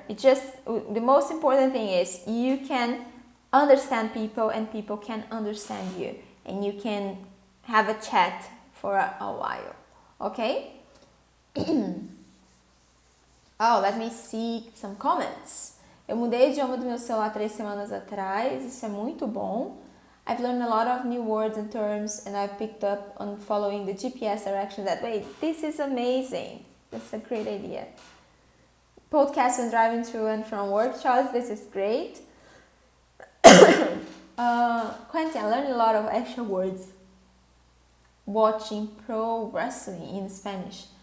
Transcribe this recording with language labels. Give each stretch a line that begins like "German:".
English: The most important thing is you can understand people and people can understand you, and you can have a chat for a while. Okay? Oh, let me see some comments.
Portuguese: Eu mudei o idioma do meu celular 3 semanas atrás. Isso é muito bom.
English: I've learned a lot of new words and terms, and I've picked up on following the GPS direction that way. This is amazing. That's a great idea. Podcast when driving to and from work, Charles. This is great. Quentin, I learned a lot of extra words watching pro wrestling in Spanish.